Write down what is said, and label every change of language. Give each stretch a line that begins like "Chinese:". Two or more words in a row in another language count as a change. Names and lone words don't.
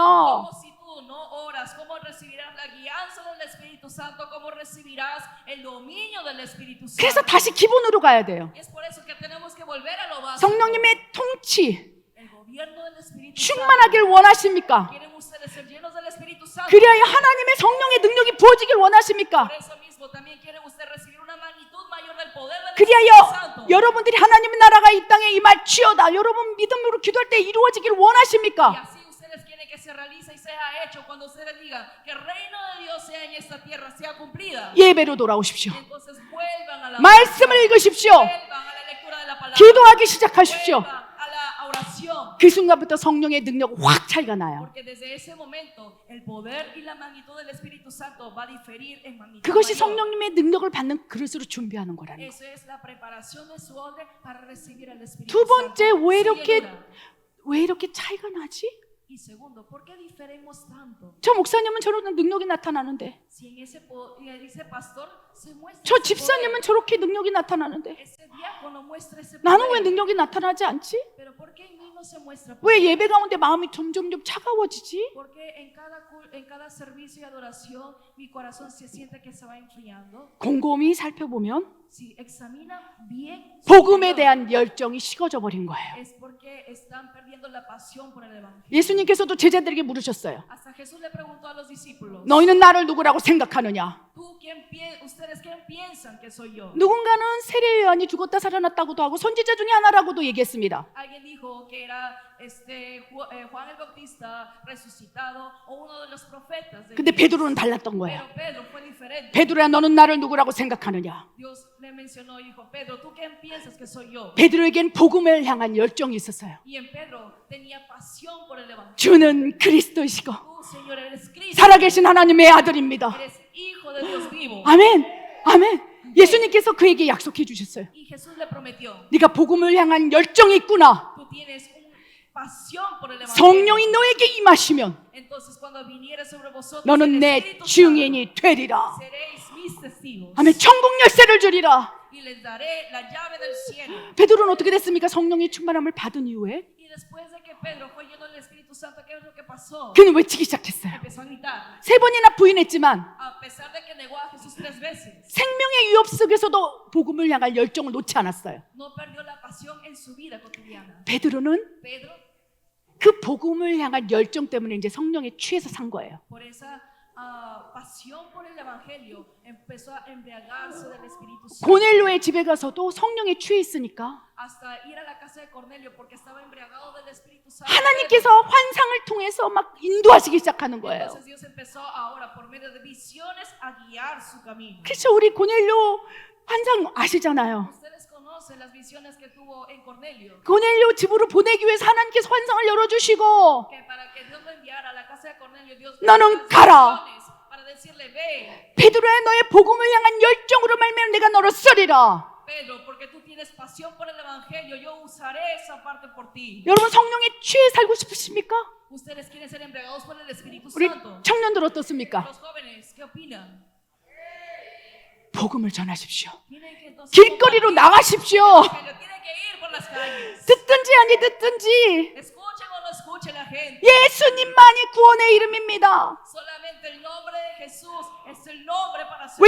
Spanish: Como si tú no oras, ¿cómo recibirás la guianza del Espíritu Santo? ¿Cómo recibirás el dominio del Espíritu Santo?
Korean: 그래서 다시 기본으로 가야 돼요.
Spanish: Es por eso que tenemos que volver a lo básico.
Korean: 성령님의 통치
Spanish: El gobierno del Espíritu
Korean: 충만하길 원하십니까?
Spanish: ¿Quieren ustedes ser llenos del Espíritu Santo?
Korean: 그리하여 하나님의 성령의 능력이 부어지길 원하십니까?
Spanish: Por eso mismo también quieren ustedes recibir una magnitud mayor del poder del Espíritu
Korean: 그리하여
Spanish: Santo.
Korean: 여러분들이 하나님의 나라가 이 땅에 임할지어다. 여러분 믿음으로 기도할 때 이루어지길
Spanish: Y
Korean: 원하십니까?
Spanish: así ustedes sea hecho, cuando ustedes digan que el reino de Dios sea en esta tierra, sea cumplida,
Korean: 예배로 돌아오십시오.
Spanish: entonces vuelvan a la
Korean: 말씀을 읽으십시오.
Spanish: vuelvan a la lectura de la palabra,
Korean: 기도하기 시작하십시오.
Spanish: vuelvan a la oración.
Korean: 그 순간부터 성령의 능력 확 차이가 나요.
Spanish: Porque desde ese momento el poder y la magnitud del Espíritu Santo va a diferir en magnitud
Korean: 그것이
Spanish: mayor.
Korean: 성령님의 능력을 받는 그릇으로 준비하는 거라는 거예요.
Spanish: Eso es la preparación de su odre para recibir el Espíritu
Korean: 두 번째,
Spanish: Santo.
Korean: 왜
Spanish: Su
Korean: 이렇게
Spanish: llenura.
Korean: 왜 이렇게 차이가 나지?
Spanish: Y segundo, ¿por qué diferimos tanto?
Korean: 저 목사님은 저런 능력이 나타나는데,
Spanish: Si en ese pastor se muestra
Korean: 저
Spanish: ese
Korean: 집사님은
Spanish: poder,
Korean: 저렇게 능력이 나타나는데,
Spanish: ese diácono muestra ese
Korean: 나는 왜
Spanish: poder,
Korean: 능력이 나타나지 않지?
Spanish: pero ¿por qué en mí no se muestra
Korean: 왜
Spanish: poder?
Korean: 예배 가운데 마음이 점점 차가워지지?
Spanish: Porque en cada servicio y adoración mi corazón se siente que se va enfriando.
Korean: 곰곰이 살펴보면
Spanish: Si examinan bien su
Korean: 복음에
Spanish: interior,
Korean: 대한 열정이 식어져 버린 거예요.
Spanish: es porque están perdiendo la pasión por el evangelio.
Korean: 예수님께서도 제자들에게 물으셨어요.
Spanish: Hasta Jesús le preguntó a los discípulos,
Korean: 너희는 나를 누구라고 생각하느냐?
Spanish: ¿ustedes quién piensan que soy yo?
Korean: 누군가는 세례 요한이 죽었다 살아났다고도 하고 선지자 중에 하나라고도 얘기했습니다.
Spanish: Alguien dijo que era Juan el Bautista resucitado o uno de los profetas de
Korean: 근데
Spanish: Dios.
Korean: 베드로는 달랐던 거예요.
Spanish: Pero Pedro fue diferente.
Korean: 베드로야, 너는 나를 누구라고 생각하느냐?
Spanish: Dios le mencionó y dijo, Pedro, ¿tú quién piensas que soy yo?
Korean: 베드로에겐 복음을 향한 열정이 있었어요.
Spanish: Y en Pedro tenía pasión por el evangelio.
Korean: 주는 그리스도이시고
Spanish: Tú, Señor, eres Cristo.
Korean: 살아계신 하나님의 아들입니다.
Spanish: Eres hijo de Dios vivo.
Korean: 아멘. 아멘. 예수님께서 그에게 약속해 주셨어요.
Spanish: Y Jesús le prometió,
Korean: 네가 복음을 향한 열정이 있구나.
Spanish: tú tienes una pasión por el evangelio.
Korean: 성령이 너에게 임하시면
Spanish: Entonces cuando viniera sobre vosotros
Korean: 너는
Spanish: el
Korean: 내
Spanish: Espíritu Santo,
Korean: 증인이 되리라.
Spanish: seréis mis testigos.
Korean: 아멘. 천국 열쇠를 주리라.
Spanish: Y les daré la llave del cielo.
Korean: 베드로는 어떻게 됐습니까? 성령의 충만함을 받은 이후에
Spanish: Y después de que Pedro fue lleno del Espíritu Santo, ¿qué es lo que pasó?
Korean: 그는 외치기 시작했어요.
Spanish: Empezó a gritar.
Korean: 3번이나 부인했지만
Spanish: A pesar de que negó a Jesús 3 veces,
Korean: 생명의 위협 속에서도 복음을 향할 열정을 놓지 않았어요.
Spanish: no perdió la pasión en su vida cotidiana.
Korean: 베드로는
Spanish: Pedro,
Korean: 그 복음을 향한 열정 때문에 이제 성령에 취해서 산 거예요.
Spanish: por esa pasión por el Evangelio, empezó a embriagarse del Espíritu Santo.
Korean: 고넬료의 집에 가서도 성령에 취해 있으니까
Spanish: Hasta ir a la casa de Cornelio porque estaba embriagado del Espíritu Santo.
Korean: 하나님께서 환상을 통해서 막 인도하시기 시작하는 거예요.
Spanish: Entonces Dios empezó ahora por medio de visiones a guiar su camino.
Korean: 그래서 우리 고넬료 환상 아시잖아요.
Spanish: Ustedes conocen las visiones que tuvo en Cornelio.
Korean: 고넬료 집으로 보내기 위해서 하나님께서 환상을 열어주시고
Spanish: Que para que Dios lo enviara a la casa de Cornelio, Dios
Korean: 너는
Spanish: las
Korean: 가라.
Spanish: visiones para decirle, ve,
Korean: 베드로야, 너의 복음을 향한 열정으로 말미암아 내가 너를 쓰리라.
Spanish: Pedro, porque tú tienes pasión por el Evangelio, yo usaré esa parte por ti.
Korean: 여러분 성령에 취해 살고 싶으십니까?
Spanish: Ustedes quieren ser embriagados por el Espíritu
Korean: 우리
Spanish: Santo.
Korean: 청년들 어떻습니까?
Spanish: Los jóvenes, ¿qué opinan?
Korean: 복음을 전하십시오.
Spanish: Tienen que entonces
Korean: 길거리로
Spanish: compartir
Korean: 나가십시오.
Spanish: el Evangelio, tienen que ir por las calles.
Korean: 듣든지 아니 듣든지
Spanish: Escuchen o no escuchen la gente.
Korean: 예수님만이 구원의 이름입니다.
Spanish: Solamente el nombre de Jesús es el nombre para ser